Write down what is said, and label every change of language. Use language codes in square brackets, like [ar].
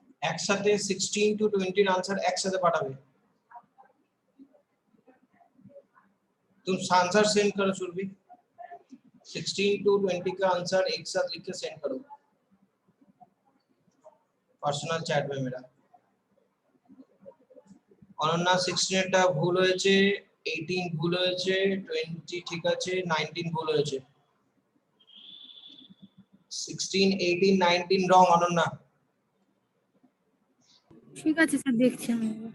[bn] একসাথে 16 to 20 এর answer একসাথে পাঠাবে। [hi] तुम आंसर सेंड करो सुरभि, 16 to 20 का आंसर एक साथ लिख के सेंड करो पर्सनल चैट में मेरा। [bn] অনন্যা 16 টা ভুল হয়েছে, 18 ভুল হয়েছে, 20 ঠিক আছে, 19 ভুল হয়েছে। 16 18 19 রং অনন্যা। ঠিক আছে স্যার, দেখছি আমি।